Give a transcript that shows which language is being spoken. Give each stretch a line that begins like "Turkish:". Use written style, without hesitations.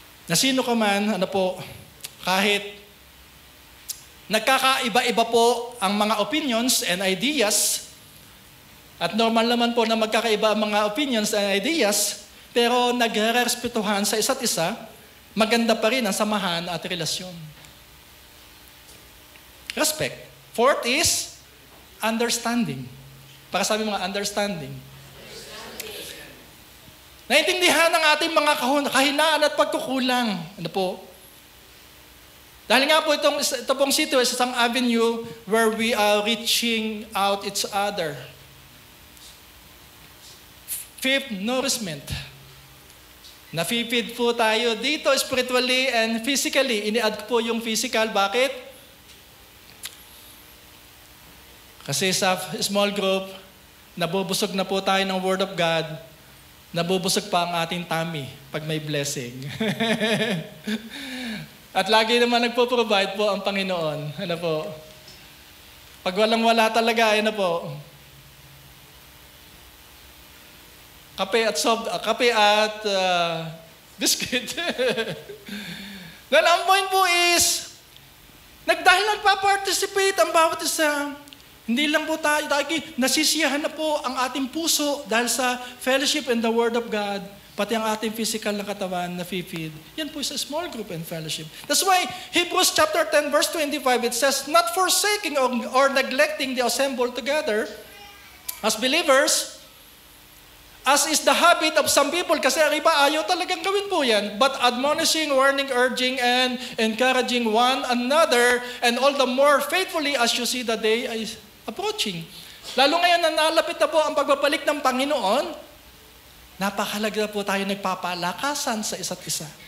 Filipino: Na sino ka man, kahit nagkakaiba-iba po ang mga opinions and ideas, at normal naman po na magkakaiba ang mga opinions and ideas, pero nagre-respetuhan sa isa't isa, maganda pa rin ang samahan at relasyon.
English: Respect. Fourth is understanding.
Filipino: Para sabi mga understanding. Naintindihan ang ating mga kahinaan at pagkukulang. Ano po? Dahil nga po ito pong sito is isang avenue
English: where we are reaching out each other. Fifth, nourishment.
Filipino: Nafe-feed po tayo dito spiritually and physically. Ini-add po yung physical. Bakit? Kasi sa small group, nabubusog na po tayo ng Word of God. Nabubusog pa ang ating tummy pag may blessing. At lagi naman nagpo-provide po ang Panginoon. Ano po? Pag walang-wala talaga, ano po? Kape at biscuit. Then ang point po is, dahil nagpa-participate ang bawat isa, hindi lang po tayo, nasisiyahan na po ang ating puso dahil sa fellowship and the Word of God, pati ang ating physical na katawan na feed. Yan po sa small group and fellowship.
English: That's why Hebrews chapter 10 verse 25, it says, not forsaking or neglecting the assemble together as believers, as is the habit of some people,
Filipino: kasi ang iba ayaw talagang gawin po yan,
English: but admonishing, warning, urging, and encouraging one another, and all the more faithfully as you see the day is approaching.
Filipino: Lalo ngayon na nalapit na po ang pagbabalik ng Panginoon, napakahalaga po tayo nagpapalakasan sa isa't isa.